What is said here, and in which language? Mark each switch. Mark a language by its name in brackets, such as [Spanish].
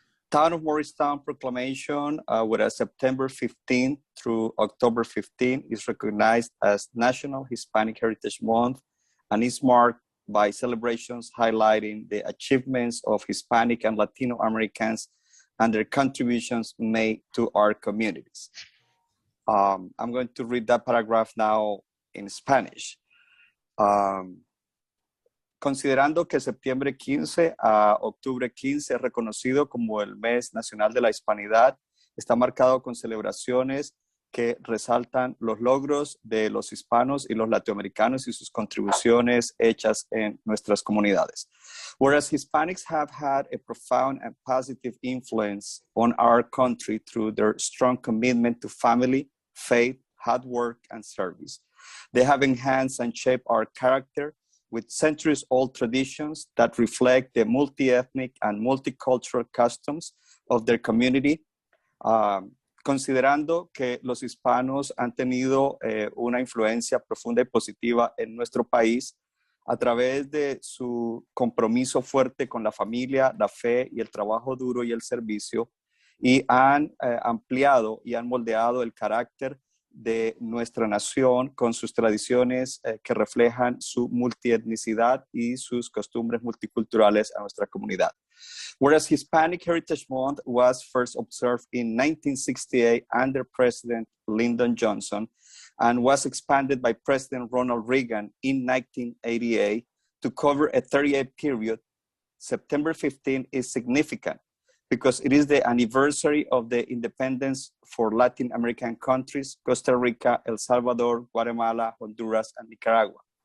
[English] Town of Morristown proclamation, whereas September 15 through October 15 is recognized as National Hispanic Heritage Month and is marked by celebrations highlighting the achievements of Hispanic and Latino Americans and their contributions made to our communities. I'm going to read that paragraph now in Spanish. [Spanish] Considerando que septiembre 15 a octubre 15 es reconocido como el Mes Nacional de la Hispanidad, está marcado con celebraciones que resaltan los logros de los hispanos y los latinoamericanos y sus contribuciones hechas en nuestras comunidades. [English] Whereas Hispanics have had a profound and positive influence on our country through their strong commitment to family, faith, hard work, and service. They have enhanced and shaped our character with centuries-old traditions that reflect the multi-ethnic and multicultural customs of their community. [Spanish] Considerando que los hispanos han tenido una influencia profunda y positiva en nuestro país a través de su compromiso fuerte con la familia, la fe y el trabajo duro y el servicio, y han ampliado y han moldeado el carácter de nuestra nación con sus tradiciones que reflejan su multietnicidad y sus costumbres multiculturales a nuestra comunidad. [English] Whereas Hispanic Heritage Month was first observed in 1968 under President Lyndon Johnson and was expanded by President Ronald Reagan in 1988 to cover a 38 period, September 15 is significant because it is the anniversary of the independence for Latin American countries, Costa Rica, El Salvador, Guatemala, Honduras, and Nicaragua.